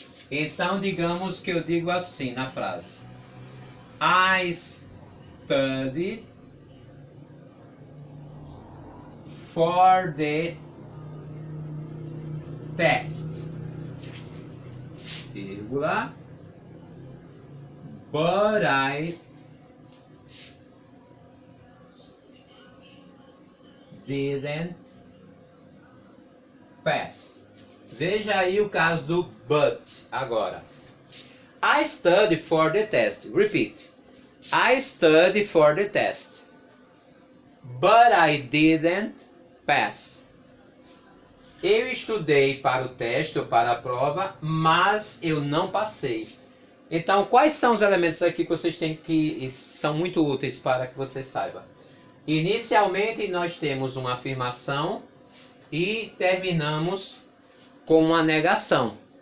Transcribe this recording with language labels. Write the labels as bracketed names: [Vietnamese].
[Portuguese] Então, digamos que eu digo assim na frase: [English] I studied for the test, [Portuguese] vírgula, [English] but I didn't pass. [Portuguese] Veja aí o caso do but agora. [English] I studied for the test. Repeat. I studied for the test, but I didn't pass. [Portuguese] Eu estudei para o teste ou para a prova, mas eu não passei. Então, quais são os elementos aqui que vocês têm que são muito úteis para que você saiba? Inicialmente, nós temos uma afirmação e terminamos com uma negação.